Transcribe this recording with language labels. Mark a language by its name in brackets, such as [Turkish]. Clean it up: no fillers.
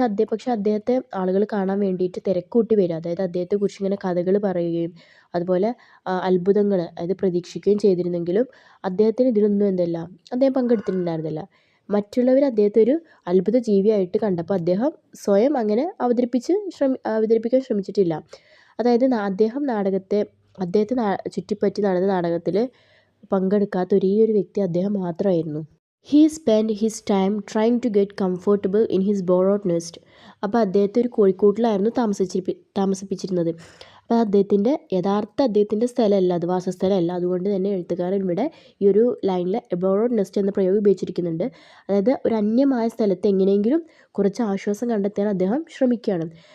[Malayalam] പക്ഷെ അദ്ദേഹത്തെ ആളുകൾ കാണാൻ വേണ്ടിയിട്ട് തിരക്കൂട്ടി വരിക, അതായത് അദ്ദേഹത്തെക്കുറിച്ച് ഇങ്ങനെ കഥകൾ പറയുകയും അതുപോലെ അത്ഭുതങ്ങൾ അതായത് പ്രതീക്ഷിക്കുകയും ചെയ്തിരുന്നെങ്കിലും അദ്ദേഹത്തിന് ഇതിലൊന്നും അദ്ദേഹം പങ്കെടുത്തിട്ടുണ്ടായിരുന്നില്ല. മറ്റുള്ളവർ അദ്ദേഹത്തെ ഒരു അത്ഭുത ജീവിയായിട്ട് കണ്ടപ്പോൾ അദ്ദേഹം സ്വയം അങ്ങനെ അവതരിപ്പിക്കാൻ ശ്രമിച്ചിട്ടില്ല. അതായത് അദ്ദേഹത്തെ ചുറ്റിപ്പറ്റി നടന്ന നാടകത്തിൽ പങ്കെടുക്കാത്ത ഒരേ ഒരു വ്യക്തി അദ്ദേഹം മാത്രമായിരുന്നു. [English] He spent his time trying to get comfortable in his borrowed nest. [Malayalam] അപ്പോൾ അദ്ദേഹത്തെ ഒരു കോഴിക്കൂട്ടിലായിരുന്നു താമസിപ്പിച്ചിരുന്നത്. അപ്പോൾ അദ്ദേഹത്തിൻ്റെ സ്ഥലമല്ല, അത് വാസസ്ഥലമല്ല. അതുകൊണ്ട് തന്നെ എഴുത്തുകാരൻ ഇവിടെ ഈ ഒരു ലൈനിൽ ബോറോഡ് നെസ്റ്റ് എന്ന പ്രയോഗം ഉപയോഗിച്ചിരിക്കുന്നുണ്ട്. അതായത് ഒരു അന്യമായ സ്ഥലത്ത് എങ്ങനെയെങ്കിലും കുറച്ച് ആശ്വാസം കണ്ടെത്താൻ അദ്ദേഹം ശ്രമിക്കുകയാണ്.